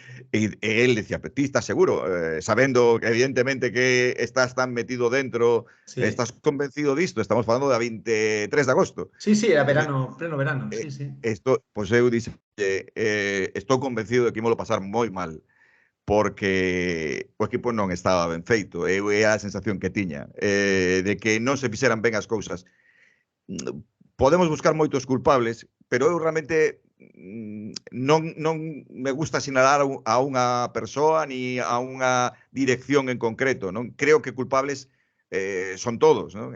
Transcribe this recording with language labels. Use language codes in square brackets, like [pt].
[es] E él decía, [gl] ti estás seguro, sabendo evidentemente que estás tan metido dentro, estás convencido disto, estamos falando da 23 de agosto. [es] Sí, era verano, pleno verano, sí. [gl] Pois eu dixen, estou convencido de que ímolo pasar moi mal, porque o equipo non estaba ben feito, é a sensación que tiña, de que non se fixeran ben as cousas. Podemos buscar moitos culpables, pero eu realmente non me gusta sinalar a unha persoa ni a unha dirección en concreto, non? Creo que culpables son todos, non?